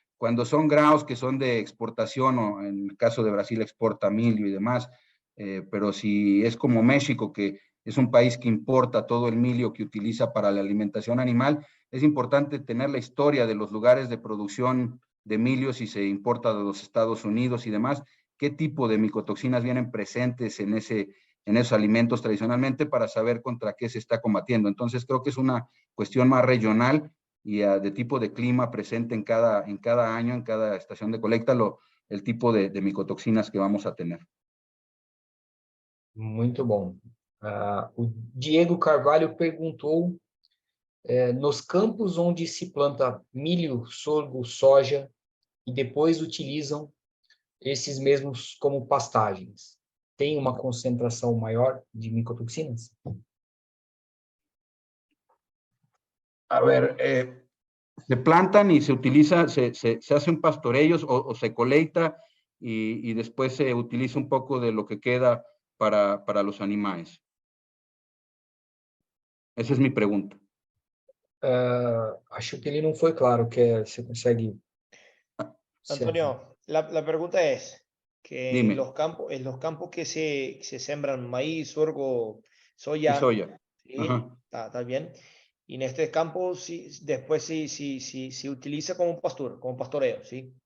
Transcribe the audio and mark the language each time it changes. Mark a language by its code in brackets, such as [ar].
[es] Cuando son granos que son de exportación, o en el caso de Brasil exporta milio y demás, pero si es como México, que es un país que importa todo el milio que utiliza para la alimentación animal, es importante tener la historia de los lugares de producción de milio, si se importa de los Estados Unidos y demás, qué tipo de micotoxinas vienen presentes en esos alimentos tradicionalmente para saber contra qué se está combatiendo. Entonces creo que es una cuestión más regional y de tipo de clima presente en cada año, en cada estación de colecta, el tipo de micotoxinas que vamos a tener. [pt] Muito bom. O Diego Carvalho perguntou, nos campos onde se planta milho, sorgo, soja, e depois utilizam esses mesmos como pastagens, tem uma concentração maior de micotoxinas? [es] A ver, se plantan y se utiliza, se hacen pastorellos o se colecta y después se utiliza un poco de lo que queda para los animales. Esa es mi pregunta. [pt] Acho que ele não foi claro, você consegue... [es] Antonio, la pregunta es que Dime. en los campos que se sembran maíz, sorgo, soya, Y soya. ¿sí? Ajá. Está bien. Y en este campo después se utiliza como pastoreo, ¿sí?